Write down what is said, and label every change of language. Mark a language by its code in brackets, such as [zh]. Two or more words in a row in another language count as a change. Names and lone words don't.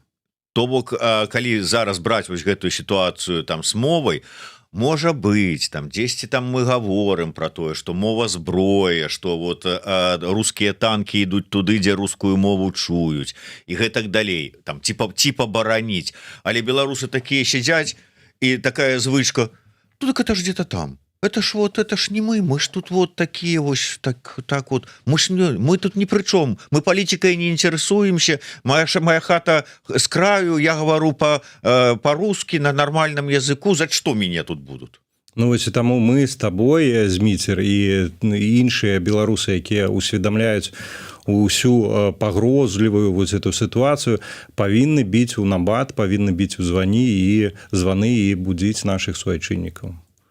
[be] То бок, калі зараз браць вось гэтую сітуацыю там з мовай, можа быць, там дзесьці там мы гаворым пра тое, што мова зброя, што вот рускія танкі ідуць туды, дзе рускую мову чуюць, і гэтак далей, там типа бараніць. Але беларусы такія сядзяць, і такая звычка: [ru] ну так это ж где-то там. Это ж не мы ж тут вот такие вось, так вот, мы тут ни при чем, мы политикой не интересуемся, моя хата с краю, я говорю по-русски на нормальном языку, за что меня тут будут? [be] Ну, вось і таму мы з табой, Зміцер, і іншыя беларусы, якія усведамляюць усю пагрозлівую [ru] вот эту [be] сітуацыю, павінны біць у набат, павінны біць у званы і будзіць нашых суайчыннікаў.